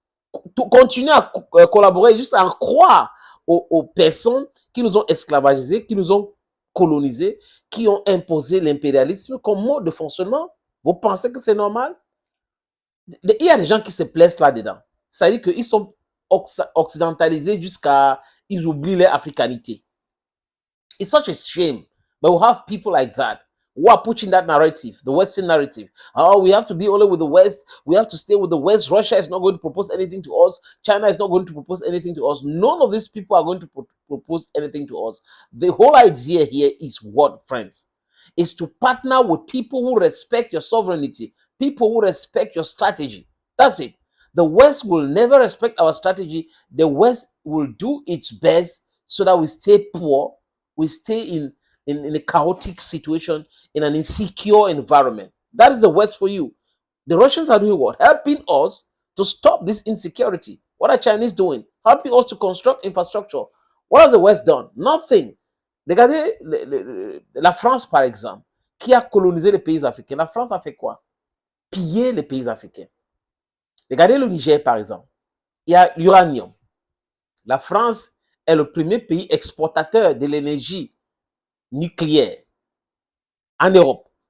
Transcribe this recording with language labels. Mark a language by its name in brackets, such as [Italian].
[French] Continuer à collaborer juste à en croire aux personnes qui nous ont esclavagisés, qui nous ont colonisés, qui ont imposé l'impérialisme comme mode de fonctionnement? Vous pensez que c'est normal? Il y a des gens qui se plaisent là-dedans. Ça veut dire qu'ils sont occidentalisés jusqu'à... Ils oublient leur africanité. [English] It's such a shame. But we have people like that who are pushing that narrative, the Western narrative. Oh, we have to be only with the West. We have to stay with the West. Russia is not going to propose anything to us. China is not going to propose anything to us. None of these people are going to propose anything to us. The whole idea here is what, friends? Is to partner with people who respect your sovereignty, people who respect your strategy. That's it. The West will never respect our strategy. The West will do its best so that we stay poor, we stay in a chaotic situation, in an insecure environment. That is the West for you. The Russians are doing what? Helping us to stop this insecurity. What are Chinese doing? Helping us to construct infrastructure. What has the West done? Nothing. [French] Regardez la France, par exemple, qui a colonisé les pays africains. La France a fait quoi? Piller les pays africains. Regardez le Niger, par exemple. Il y a l'uranium. La France est le premier pays exportateur de l'énergie nucléaire en Europe.